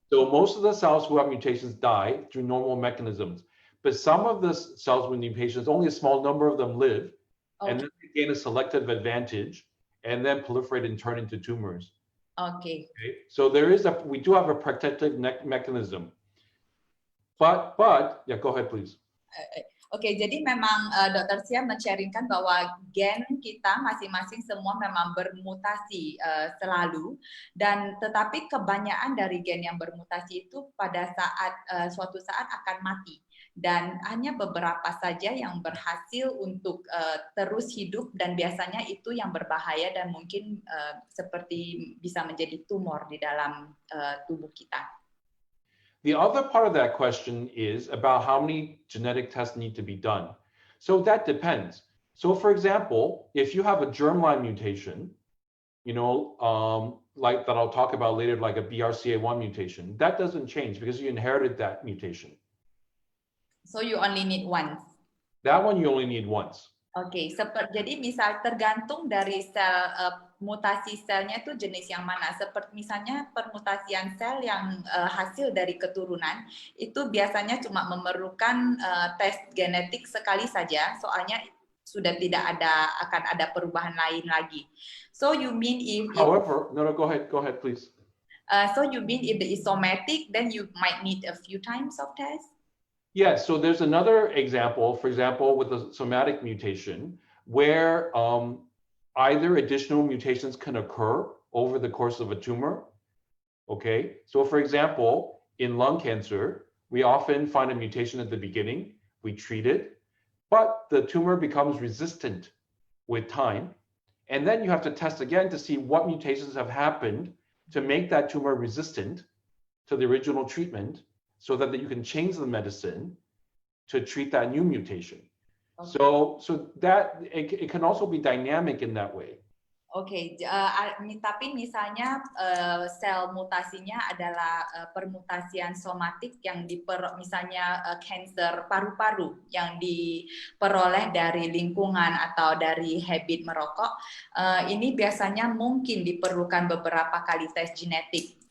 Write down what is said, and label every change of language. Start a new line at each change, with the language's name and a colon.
English: So most of the cells who have mutations die through normal mechanisms, but some of the cells with mutations, only a small number of them live, and then they gain a selective advantage, and then proliferate and turn into tumors. Okay. So we do have a protective mechanism. But yeah, go ahead, please.
Indonesian: Oke, jadi memang Dr. Hsieh men-sharingkan bahwa gen kita masing-masing semua memang bermutasi selalu, dan tetapi kebanyakan dari gen yang bermutasi itu pada suatu saat akan mati, dan hanya beberapa saja yang berhasil untuk terus hidup, dan biasanya itu yang berbahaya dan mungkin seperti bisa menjadi tumor di dalam tubuh kita.
English: The other part of that question is about how many genetic tests need to be done. So that depends. So for example, if you have a germline mutation, like that I'll talk about later, like a BRCA1 mutation, that doesn't change because you inherited that mutation. So you only need once. That one you only need once.
Indonesian: Oke, jadi misal tergantung dari sel mutasi selnya itu jenis yang mana. Seperti misalnya permutasian sel yang hasil dari keturunan itu biasanya cuma memerlukan tes genetik sekali saja, soalnya sudah tidak akan ada perubahan lain lagi.
English: So you mean if However, no, go ahead, please. So you mean if it is somatic, then you might need a few times of tests? Yes, so there's another example, for example, with the somatic mutation, where either additional mutations can occur over the course of a tumor. Okay, so for example, in lung cancer, we often find a mutation at the beginning, we treat it, but the tumor becomes resistant with time. And then you have to test again to see what mutations have happened to make that tumor resistant to the original treatment, so that you can change the medicine to treat that new mutation. Okay. So that it can also be dynamic in that way.
Indonesian: Oke, tapi misalnya sel mutasinya adalah permutasian somatik yang misalnya kanker paru-paru yang diperoleh dari lingkungan atau dari habit merokok, ini biasanya mungkin diperlukan beberapa kali tes genetik.